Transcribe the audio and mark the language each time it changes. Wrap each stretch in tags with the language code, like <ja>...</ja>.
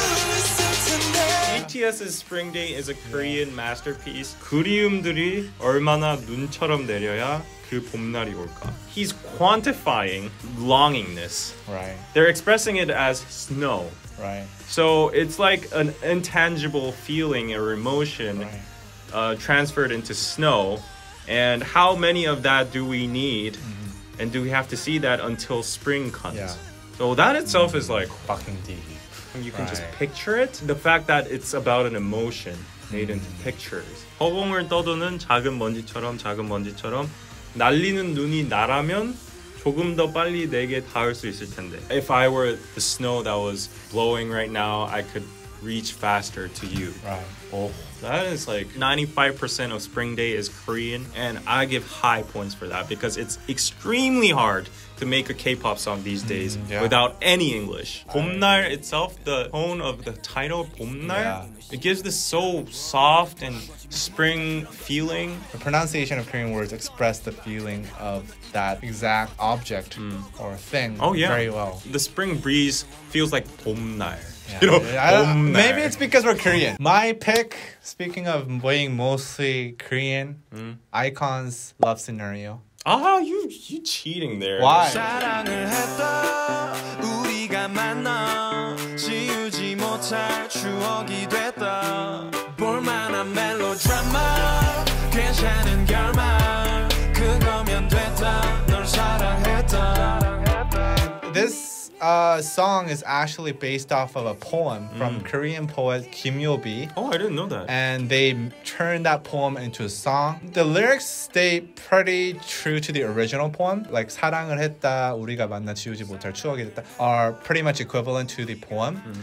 <en>BTS's Spring Day is a Korean masterpiece.</en> <ko>그리움들이 얼마나 눈처럼 내려야 그 봄날이 올까.</ko> <en>He's quantifying longingness. Right. They're expressing it as snow. Right. So it's like an intangible feeling or emotion transferred into snow. And how many of that do we need? And do we have to see that until spring comes? Yeah. So that itself is like fucking deep. You can just picture it. The fact that it's about an emotion made into pictures.</en> <ko>허공을 떠도는 작은 먼지처럼 날리는 눈이 나라면 조금 더 빨리 내게 닿을 수 있을 텐데.</ko> <en>If I were the snow that was blowing right now, I could reach faster to you. Right. Oh, that is like 95% of Spring Day is Korean, and I give high points for that because it's extremely hard to make a K-pop song these days without any English. 봄날 itself, the tone of the title, 봄날, it gives this so soft and spring feeling. The pronunciation of Korean words express the feeling of that exact object or thing very well. The spring breeze feels like 봄날. Yeah. You know, maybe it's because we're Korean. My pick, speaking of being mostly Korean, iKON's Love Scenario. Ah, you cheating there. Why?</en> <ko>사랑을 했다 우리가 만나 지우지 못할 추억이 됐다 볼만한 멜로드라마 괜찮은 결말 그거면 됐다 널 사랑했다.</ko> <en>This song is actually based off of a poem from Korean poet Kim Yo-bi. Oh, I didn't know that. And they turned that poem into a song. The lyrics stay pretty true to the original poem. Like</en> <ko>사랑을 했다, 우리가 만나 지우지 못할 추억이 됐다</ko> <en>are pretty much equivalent to the poem.</en>